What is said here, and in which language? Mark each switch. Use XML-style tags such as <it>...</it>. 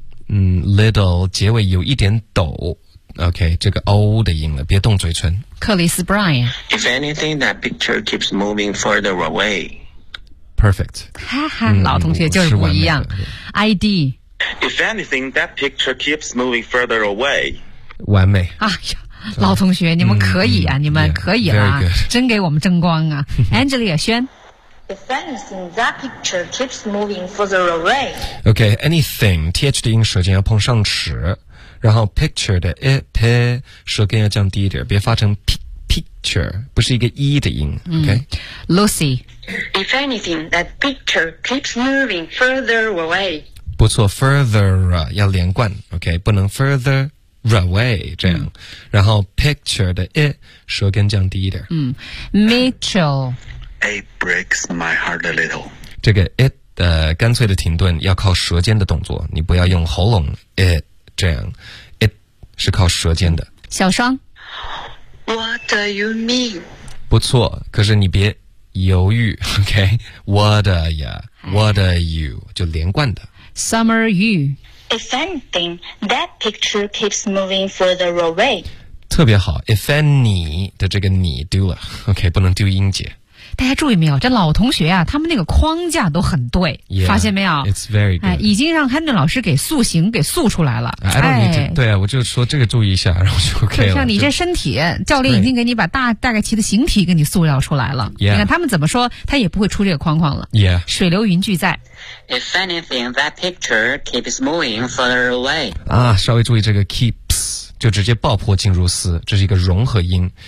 <zh>little 结尾有一点抖 ok 这个 o 的音了别动嘴唇克里斯 Brian</zh> <en>if anything that picture keeps moving further away perfect</en> <zh>哈哈老同学就是不一样 ID</zh> <en>if anything that picture keeps moving further away</en> <zh>完美哎呀老同学你们可以啊你们可以啦、</zh> <en>yeah,</en> <zh>真给我们争光啊 Angelia 轩</zh> <en>If anything that picture keeps moving further away</en> <zh>OK anything TH 的音舌尖要碰上齿然后 picture 的 IP 舌根要降低一点别发成 picture 不是一个 E 的音 OK</zh> <en>Lucy If anything that picture keeps moving further away</en> <zh>不错 further 要连贯 OK 不能 furtheraway 这样然后 picture 的 it 舌根降低一点</zh> <en>Mitchell It breaks my heart a little</en> <zh>这个 it 的干脆的停顿要靠舌尖的动作你不要用喉咙 it 这样 it 是靠舌尖的小双</zh> <en>What do you mean</en> <zh>不错可是你别犹豫 OK</zh> <en>What are ya What are you</en> <zh>就连贯的</zh> <en>Summer you If anything, that picture keeps moving further away.</en> <zh>特别好 ,if any 的这个你丢了 ,OK, 不能丢音节。大家注意没有这老同学啊他们那个框架都很对</zh> <en>yeah,</en> <zh>发现没有</zh> <en>It's very good.、</en> <zh>已经让 Henry 老师给塑形给塑出来了。</zh> <en>I don't need to,</en> <zh>对啊我就说这个注意一下然后就 OK 了。像你这身体教练已经给你把大概其的形体给你塑造出来了。</zh> <en>Yeah.</en> <zh>你看他们怎么说他也不会出这个框框了。</zh> <en>Yeah.</en> <zh>水流云聚在。</zh> <en>If anything, that picture keeps moving further away.</en> <zh>啊稍微注意这个 keeps, 就直接爆破进入丝这是一个融合音。</zh>